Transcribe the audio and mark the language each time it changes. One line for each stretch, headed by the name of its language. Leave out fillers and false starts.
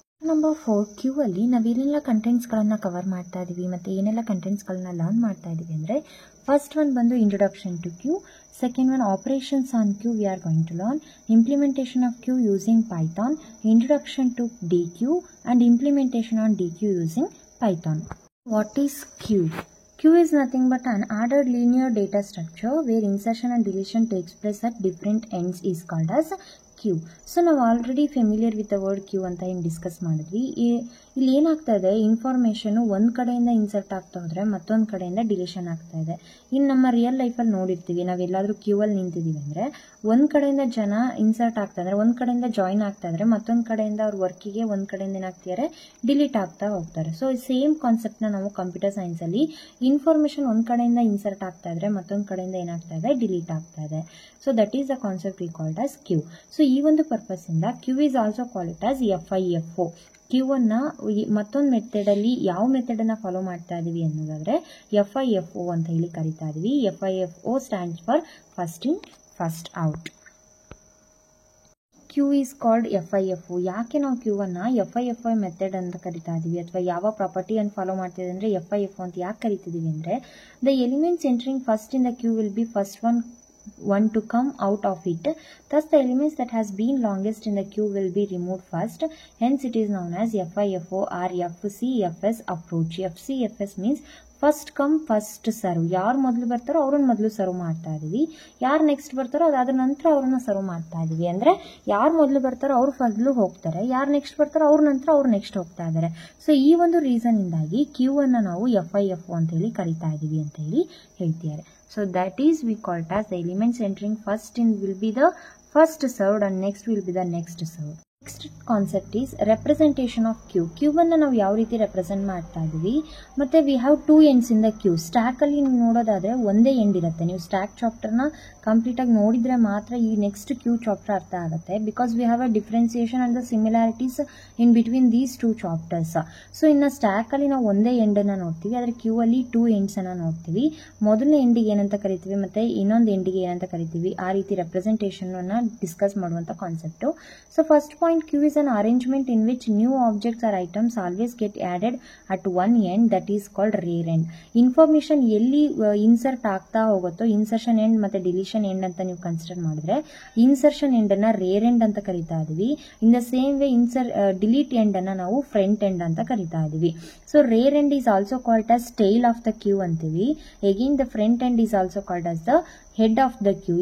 Kannada: Number 4 Q ಅಲ್ಲಿ ನಾವೇನೆಲ್ಲ ಕಂಟೆಂಟ್ಸ್ಗಳನ್ನು cover ಮಾಡ್ತಾ ಇದ್ದೀವಿ ಮತ್ತು ಏನೆಲ್ಲ ಕಂಟೆಂಟ್ಸ್ಗಳನ್ನ ಲರ್ನ್ ಮಾಡ್ತಾ ಇದ್ದೀವಿ ಅಂದರೆ ಫಸ್ಟ್ ಒನ್ ಬಂದು
English: introduction to queue, second one operations on queue we are going to learn, implementation of queue using Python,
Kannada: introduction to D Q and implementation on D Q using Python.
English: What is queue? Q is nothing but an ordered linear data structure where insertion and deletion takes place at different ends is called as Q.
Kannada: So ನಾವು
English: already familiar with the word queue
Kannada: ಅಂತ ಏನು discuss ಮಾಡಿದ್ವಿ. ಇಲ್ಲಿ ಏನಾಗ್ತಾ ಇದೆ, information ಒಂದು ಕಡೆಯಿಂದ insert ಆಗ್ತಾ ಹೋದರೆ ಮತ್ತೊಂದು ಕಡೆಯಿಂದ ಡಿಲೀಷನ್ ಆಗ್ತಾ ಇದೆ. ಇನ್ನು ನಮ್ಮ ರಿಯಲ್ ಲೈಫಲ್ಲಿ ನೋಡಿರ್ತೀವಿ, ನಾವೆಲ್ಲಾದರೂ ಕ್ಯೂ ಅಲ್ಲಿ ನಿಂತಿದ್ದೀವಿ ಅಂದರೆ ಒಂದು ಕಡೆಯಿಂದ ಜನ ಇನ್ಸರ್ಟ್ ಆಗ್ತಾ ಇದ್ದಾರೆ, ಒಂದು ಕಡೆಯಿಂದ ಜಾಯಿನ್ ಆಗ್ತಾ ಇದ್ದಾರೆ, ಮತ್ತೊಂದು ಕಡೆಯಿಂದ ಅವ್ರ ವರ್ಕಿಗೆ ಒಂದು ಕಡೆಯಿಂದ ಏನಾಗ್ತಿದ್ದಾರೆ ಡಿಲೀಟ್ ಆಗ್ತಾ ಹೋಗ್ತಾರೆ. ಸೊ ಸೇಮ್ ಕಾನ್ಸೆಪ್ಟ್ನ ನಾವು ಕಂಪ್ಯೂಟರ್ ಸೈನ್ಸಲ್ಲಿ ಇನ್ಫಾರ್ಮೇಷನ್ ಒಂದು ಕಡೆಯಿಂದ ಇನ್ಸರ್ಟ್ ಆಗ್ತಾ ಇದ್ರೆ ಮತ್ತೊಂದು ಕಡೆಯಿಂದ ಏನಾಗ್ತಾ ಇದೆ ಡಿಲೀಟ್ ಆಗ್ತಾ ಇದೆ.
English: So that is the concept we called as queue. So ಈ ಒಂದು purpose ಇಂದ queue is also called it as FIFO.
Kannada: Q ಅನ್ನ ಮತ್ತೊಂದು ಮೆಥಡಲ್ಲಿ ಯಾವ ಮೆಥಡನ್ನ ಫಾಲೋ ಮಾಡ್ತಾ ಇದೀವಿ ಅನ್ನೋದಾದ್ರೆ FIFO ಅಂತ ಹೇಳಿ ಕರಿತಾ ಇದೀವಿ.
English: FIFO stands for first in first out.
Kannada: Q is called FIFO. ಯಾಕೆ ನಾವು ಕ್ಯೂ ಅನ್ನ FIFO ಮೆಥಡ್ ಅಂತ ಕರಿತಾ ಇದೀವಿ ಅಥವಾ ಯಾವ ಪ್ರಾಪರ್ಟಿಯನ್ನು ಫಾಲೋ ಮಾಡ್ತಿದ್ದೀವಿ ಅಂದರೆ FIFO ಅಂತ ಯಾಕೆ ಕರಿತಿದೀವಿ ಅಂದರೆ
English: The elements entering first in the queue will be first one to come out of it. Thus the elements that has been longest in the queue will be removed first. Hence it is known as FIFO or FCFS approach. FCFS means first come first serve.
Kannada: ಯಾರು ಮೊದಲು ಬರ್ತಾರೋ ಅವ್ರನ್ನ ಮೊದಲು serve ಮಾಡ್ತಾ ಇದೀವಿ, ಯಾರು next ಬರ್ತಾರೋ ಅದಾದ ನಂತರ ಅವ್ರನ್ನ ಸರ್ವ್ ಮಾಡ್ತಾ ಇದೀವಿ. ಅಂದರೆ ಯಾರು ಮೊದಲು ಬರ್ತಾರೋ ಅವ್ರು ಮೊದಲು ಹೋಗ್ತಾರೆ, ಯಾರು ನೆಕ್ಸ್ಟ್ ಬರ್ತಾರೋ ಅವ್ರ ನಂತರ ಅವ್ರು ನೆಕ್ಸ್ಟ್ ಹೋಗ್ತಾ ಇದ್ದಾರೆ. ಸೊ ಈ ಒಂದು ರೀಸನ್ ಇಂದಾಗಿ ಕ್ಯೂ ಅನ್ನ ನಾವು FIFO ಅಂತ ಹೇಳಿ ಕರಿತಾ ಇದೀವಿ ಅಂತ ಹೇಳಿ ಹೇಳ್ತಿದ್ದಾರೆ.
English: So that is we call it as the elements entering first in will be the first served and next will be the next served. Next concept is representation of queue.
Kannada: Queue ಅನ್ನು ನಾವು ಯಾವ ರೀತಿ represent ಮಾಡ್ತಾ ಇದೀವಿ, ಮತ್ತೆ
English: We have 2 ends in the queue.
Kannada: Stack ಅಲ್ಲಿ ನೋಡೋದಾದ್ರೆ ಒಂದೇ ಎಂಡ್ ಇರುತ್ತೆ. ನೀವು ಸ್ಟ್ಯಾಕ್ ಚಾಪ್ಟರ್ನ ಕಂಪ್ಲೀಟ್ ಆಗಿ ನೋಡಿದ್ರೆ ಮಾತ್ರ ಈ ನೆಕ್ಸ್ಟ್ ಕ್ಯೂ ಚಾಪ್ಟರ್ ಅರ್ಥ ಆಗುತ್ತೆ.
English: Because we have a differentiation and the similarities in between these 2 chapters.
Kannada: So ಇನ್ನು ಸ್ಟ್ಯಾಕ್ ಅಲ್ಲಿ ನಾವು ಒಂದೇ ಎಂಡ್ ಅನ್ನ ನೋಡ್ತೀವಿ, ಆದ್ರೆ ಕ್ಯೂ ಅಲ್ಲಿ 2 ಎಂಡ್ಸ್ ಅನ್ನ ನೋಡ್ತೀವಿ. ಮೊದಲನೇ ಎಂಡಿಗೆ ಏನಂತ ಕರಿತೀವಿ ಮತ್ತೆ ಇನ್ನೊಂದು ಎಂಡಿಗೆ ಏನಂತ ಕರಿತೀವಿ, ಆ ರೀತಿ ರೆಪ್ರೆಸೆಂಟೇಷನ್ ಅನ್ನ ಡಿಸ್ಕಸ್ ಮಾಡುವಂತ concept.
English: So first point, Q is an arrangement in which new objects or items always get added at one end, that is called rear end.
Kannada: Information ಎಲ್ಲಿ ಇನ್ಸರ್ಟ್ ಆಗ್ತಾ ಹೋಗುತ್ತೋ, ಇನ್ಸರ್ಷನ್ ಎಂಡ್ ಮತ್ತೆ deletion end ಅಂತ ನೀವು consider ಮಾಡಿದ್ರೆ insertion end ಅನ್ನ rare end ಅಂತ ಕರಿತಾ ಇದೀವಿ.
English: in the same way
Kannada: delete end ಅನ್ನ ನಾವು ಫ್ರಂಟ್ ಎಂಡ್ ಅಂತ ಕರಿತಾ ಇದೀವಿ.
English: So rear end is also called as tail of the queue ಅಂತೀವಿ. Again the front end is also called as the head of the queue.